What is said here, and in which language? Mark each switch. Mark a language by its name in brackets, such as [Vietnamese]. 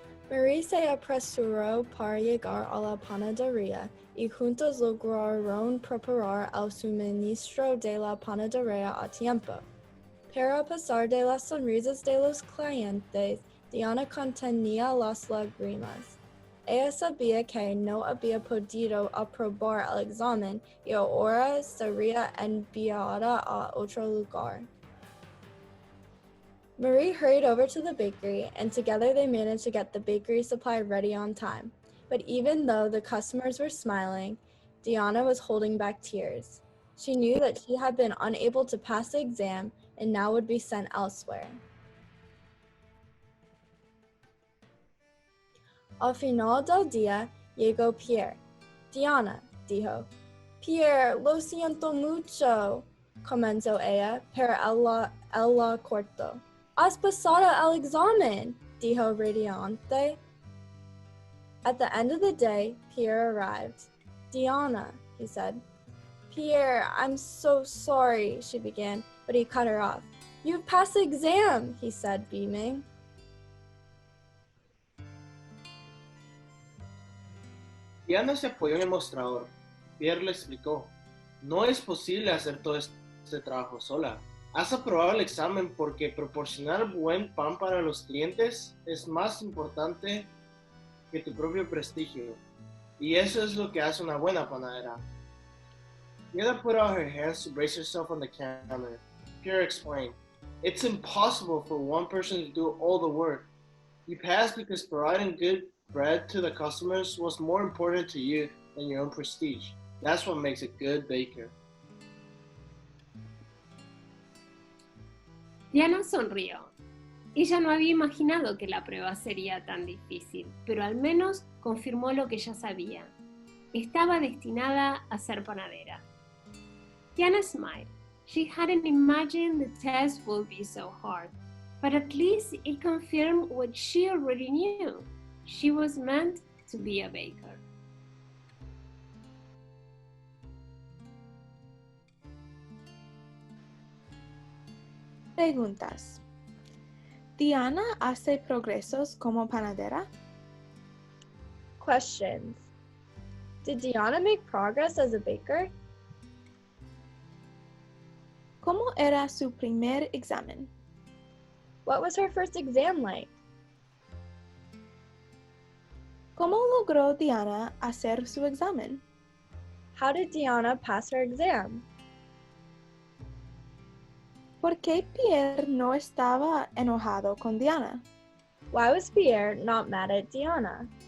[Spanish] Marie se apresuró para llegar a la panadería y juntos lograron preparar el suministro de la panadería a tiempo. Pero a pesar de las sonrisas de los clientes, Diana contenía las lágrimas. Ella sabía que no había podido aprobar el examen y ahora sería enviada a otro lugar. [English] Marie hurried over to the bakery, and together they managed to get the bakery supply ready on time. But even though the customers were smiling, Diana was holding back tears. She knew that she had been unable to pass the exam and now would be sent elsewhere. [Spanish] Al final del día, llegó Pierre. Diana, dijo. Pierre, lo siento mucho, comenzó ella, pero él la cortó. Has pasado el examen, dijo radiante. [English] At the end of the day, Pierre arrived. Diana, he said. Pierre, I'm so sorry, she began, but he cut her off. You've passed the exam, he said, beaming. [Spanish] Diana se apoyó en el mostrador. Pierre le explicó, no es posible hacer todo este trabajo sola. Has aprobado el examen porque proporcionar buen pan para los clientes es más importante que tu propio prestigio. Y eso es lo que hace una buena panadera. [English] Diana put out her hands to brace herself on the counter. Pierre explained, it's impossible for one person to do all the work. You passed because providing good bread to the customers was more important to you than your own prestige. That's what makes a good baker. [Spanish] Diana sonrió. Ella no había imaginado que la prueba sería tan difícil, pero al menos confirmó lo que ya sabía. Estaba destinada a ser panadera. [English] Diana smiled. She hadn't imagined the test would be so hard, but at least it confirmed what she already knew. She was meant to be a baker. [Spanish] Preguntas. ¿Diana hace progresos como panadera? [English] Questions. Did Diana make progress as a baker? [Spanish] ¿Cómo era su primer examen? [English] What was her first exam like? [Spanish] ¿Cómo logró Diana hacer su examen? [English] How did Diana pass her exam? [Spanish] ¿Por qué Pierre no estaba enojado con Diana? [English] Why was Pierre not mad at Diana?